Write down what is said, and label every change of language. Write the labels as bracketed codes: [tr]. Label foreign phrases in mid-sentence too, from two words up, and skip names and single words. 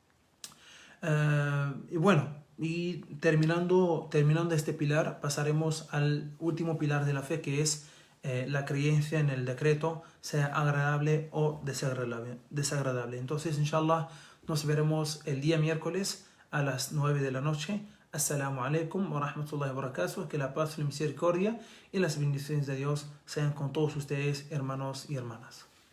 [es] Y bueno, y terminando este pilar, pasaremos al último pilar de la fe, que es la creencia en el decreto, sea agradable o desagradable. Entonces, inshallah, nos veremos el día miércoles a las 9 de la noche. [ar] السلام عليكم ورحمة الله وبركاته. [es] Que la paz, la misericordia y las bendiciones de Dios sean con todos ustedes, hermanos y hermanas.